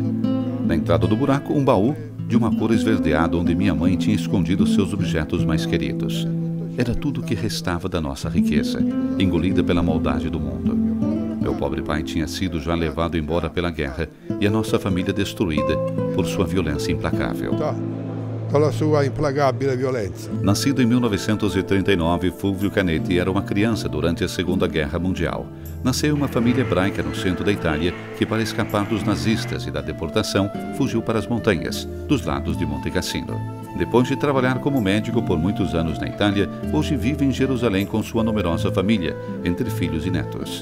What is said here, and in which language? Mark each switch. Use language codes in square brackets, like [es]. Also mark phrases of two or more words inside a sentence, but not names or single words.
[pt] Na entrada do buraco, um baú de uma cor esverdeada onde minha mãe tinha escondido seus objetos mais queridos. Era tudo o que restava da nossa riqueza, engolida pela maldade do mundo. Meu pobre pai tinha sido já levado embora pela guerra e a nossa família destruída por sua violência implacável. [it] dalla sua implacabile violenza. [pt] Nascido em 1939, Fulvio Canetti era uma criança durante a Segunda Guerra Mundial. Nasceu em uma família hebraica no centro da Itália que, para escapar dos nazistas e da deportação, fugiu para as montanhas, dos lados de Monte Cassino. Depois de trabalhar como médico por muitos anos na Itália, hoje vive em Jerusalém com sua numerosa família, entre filhos e netos.